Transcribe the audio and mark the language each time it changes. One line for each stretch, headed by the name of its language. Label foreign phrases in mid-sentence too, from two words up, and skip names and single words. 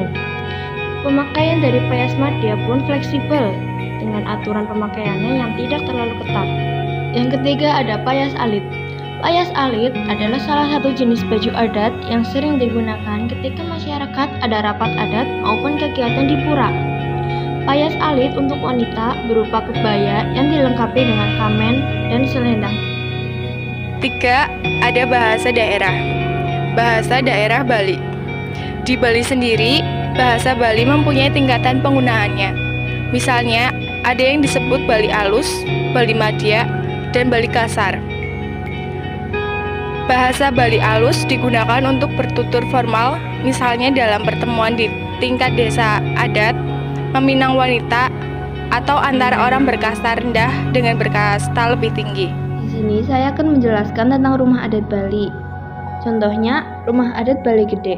Indonesian: Pemakaian dari Payas Madya pun fleksibel dengan aturan pemakaiannya yang tidak terlalu ketat. Yang ketiga ada Payas Alit. Payas Alit adalah salah satu jenis baju adat yang sering digunakan ketika masyarakat ada rapat adat maupun kegiatan di pura. Payas Alit untuk wanita berupa kebaya yang dilengkapi dengan kamen dan selendang. 3. Ada bahasa daerah. Bahasa daerah Bali. Di Bali sendiri, bahasa Bali mempunyai tingkatan penggunaannya. Misalnya, ada yang disebut Bali Alus, Bali Madya, dan Bali Kasar. Bahasa Bali Alus digunakan untuk bertutur formal, misalnya dalam pertemuan di tingkat desa adat, meminang wanita, atau antara orang berkasta rendah dengan berkasta lebih tinggi. Di sini saya akan menjelaskan tentang rumah adat Bali. Contohnya, rumah adat Balai Gede.